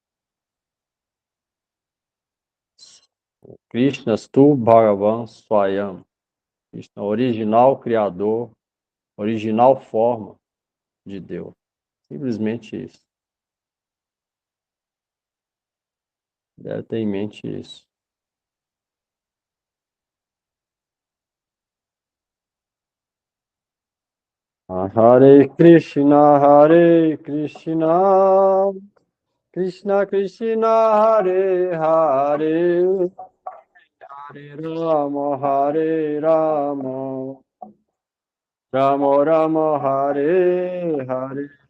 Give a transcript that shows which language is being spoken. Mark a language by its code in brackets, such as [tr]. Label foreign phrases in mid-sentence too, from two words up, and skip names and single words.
[sa] Krishna Tu Bhagavan Swayam. Krishna, [pt] original criador, original forma de Deus. Simplesmente isso. Deve ter em mente isso. [sa] Hare Krishna, Krishna Krishna, Hare Hare, Hare Rama, Rama Rama, Hare Hare.